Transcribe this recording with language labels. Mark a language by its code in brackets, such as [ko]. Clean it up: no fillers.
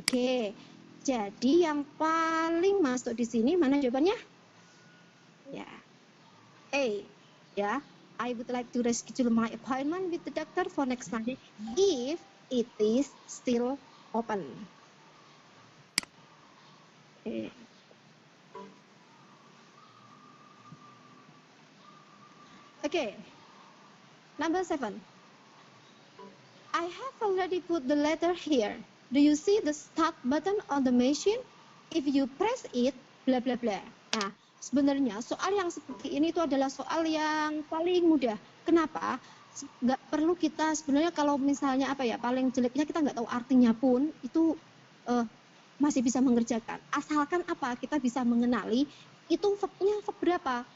[id] Oke. Jadi yang paling masuk di sini mana jawabannya? Ya. A. Ya. [en] I would like to reschedule my appointment with the doctor for next Monday if it is still open. Okay. Okay. Number 7. I have already put the letter here. Do you see the start button on the machine? If you press it, bla bla bla. [id] Nah, sebenarnya soal yang seperti ini itu adalah soal yang paling mudah. Kenapa? Nggak perlu kita sebenarnya kalau misalnya apa ya, paling jeleknya kita nggak tahu artinya pun itu masih bisa mengerjakan. Asalkan apa? Kita bisa mengenali itu verbnya verb berapa?